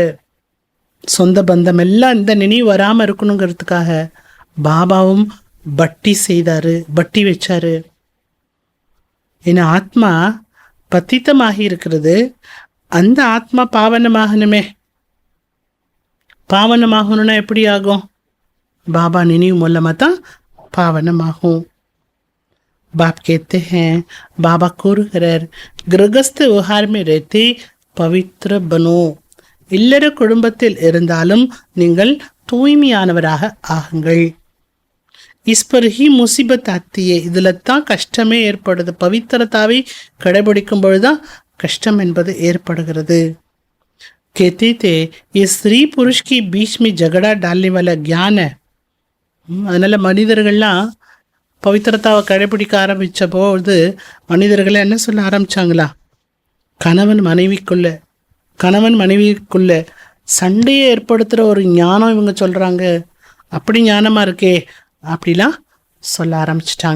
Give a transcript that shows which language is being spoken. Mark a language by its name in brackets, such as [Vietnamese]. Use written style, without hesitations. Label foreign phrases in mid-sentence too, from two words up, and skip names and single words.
[Tamil] சொந்த பந்தம் எல்லாம் இந்த நினைவு வராமல் இருக்கணுங்கிறதுக்காக பாபாவும் பட்டி செய்தாரு, பட்டி வச்சாரு. ஏன்னா ஆத்மா பத்தித்தமாகி இருக்கிறது, அந்த ஆத்மா பாவனமாகணுமே. பாவனமாகணும்னா எப்படி ஆகும்? பாபா நினைவு மூலமாக தான் பாவனமாகும். [Hindi] बाप कहते हैं, बाबा கூறுகிறார், गृहस्थ व्यवहार में रहते पवित्र बनो. [Tamil] இல்லற குடும்பத்தில் இருந்தாலும் நீங்கள் தூய்மையானவராக ஆகுங்கள். [Hindi] इसपरही मुसीबत आती है. [Tamil] இதில் தான் கஷ்டமே ஏற்படுது. பவித்திரத்தாவை கடைபிடிக்கும் பொழுதுதான் கஷ்டம் என்பது ஏற்படுகிறது. [Hindi] कहते थे ये स्त्री पुरुष की बीच में झगड़ा डालने वाला ज्ञान है. [Tamil] அதனால மனிதர்கள்லாம் பவித்திரத்தாவை கடைபிடிக்க ஆரம்பித்த போது மனிதர்களை என்ன சொல்ல ஆரம்பித்தாங்களா, கணவன் மனைவிக்குள்ள சண்டையை ஏற்படுத்துகிற ஒரு ஞானம் இவங்க சொல்கிறாங்க, அப்படி ஞானமாக இருக்கே அப்படிலாம் சொல்ல ஆரம்பிச்சிட்டாங்க.